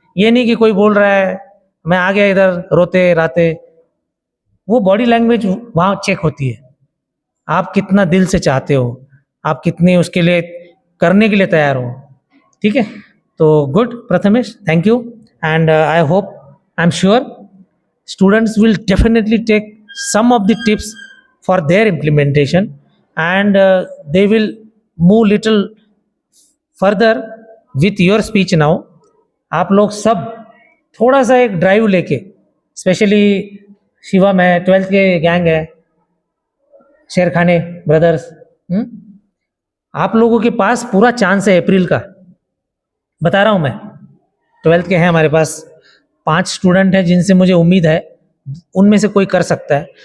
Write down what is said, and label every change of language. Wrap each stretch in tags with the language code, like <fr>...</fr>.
<hi>ये नहीं कि कोई बोल रहा है मैं आ गया इधर रोते राते। वो बॉडी लैंग्वेज वहाँ चेक होती है, आप कितना दिल से चाहते हो, आप कितने उसके लिए करने के लिए तैयार हो। ठीक है, तो good Prathamesh, thank you.</hi> <en>And I hope, I am sure students will definitely take some of the tips for their implementation, and they will move little further with your speech now.</en> <hi>आप लोग सब थोड़ा सा एक ड्राइव लेके, specially Shivam है, 12th के gang है, शेरखाने ब्रदर्स, आप लोगों के पास पूरा चांस है अप्रैल का। बता रहा हूँ मैं, 12th के हैं हमारे पास 5 स्टूडेंट हैं जिनसे मुझे उम्मीद है उनमें से कोई कर सकता है।</hi>